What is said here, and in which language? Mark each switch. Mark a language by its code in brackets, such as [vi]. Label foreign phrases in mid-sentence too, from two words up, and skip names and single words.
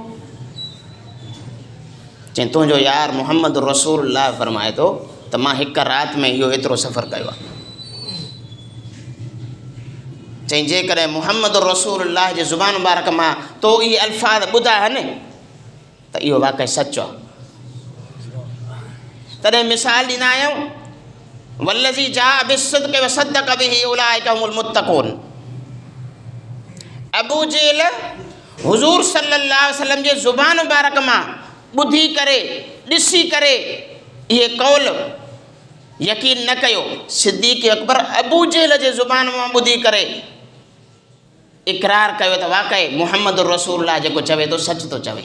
[sd] चई तुंहिंजो यार मुहम्मद रसूलुल्लाह फरमाए थो त मां हिकु राति में इहो एतिरो सफ़र कयो आहे। चई जेकॾहिं मुहम्मद रसूलुल्लाह जी ज़ुबान मुबारक मां तो इहे अल्फाज़ ॿुधा आहिनि त इहो वाक़ई सचो आहे। तॾहिं मिसाल ॾींदा आहियूं, [ar] والذي جاء بالصدق وصدق به أولئك هم المتقون. [sd] अबू जेल हुज़ूर [ar] صلى الله عليه وسلم [sd] जे ज़ुबान मुबारक मां ॿुधी करे ॾिसी करे इहे कौल यकीन न कयो। सिद्दीक़ अकबर अबू जेल जे ज़ुबान मां ॿुधी करे इक़रार कयो त वाक़ई मुहम्मद रसूलुल्लाह जेको चवे थो सच थो चवे।